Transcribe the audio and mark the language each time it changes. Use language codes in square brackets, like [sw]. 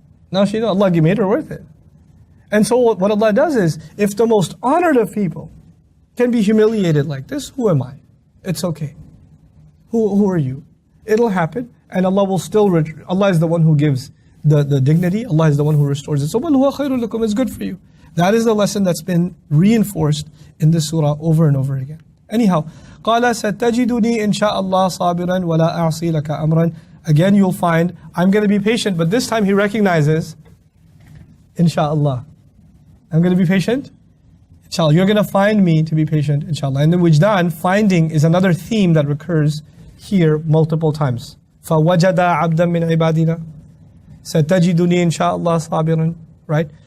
[en] Now she knows Allah made her worth it. And so what Allah does is, if the most honored of people can be humiliated like this, who am I? It's okay. Who are you? It'll happen, and Allah will still, Allah is the one who gives the dignity, Allah is the one who restores it. So, [ar] وَالْهُوَ خَيْرٌ لَكُمْ [en] is good for you. That is the lesson that's been reinforced in this surah over and over again. Anyhow, [ar] قَالَ سَتَجِدُنِي إِنْ شَاءَ اللَّهِ صَابِرًا وَلَا أَعْصِي لَكَ أَمْرًا. [en] Again, you'll find, I'm going to be patient, but this time he recognizes, insha'Allah. I'm going to be patient, inshallah. You're going to find me to be patient, inshallah. And the wijdan, finding, is another theme that recurs here multiple times. [ar] فَوَجَدَ عَبْدًا مِّنْ عِبَادِنَا سَتَجِدُنِي إِنْ شَاءَ اللَّهِ صَابِرًا. [en] Right?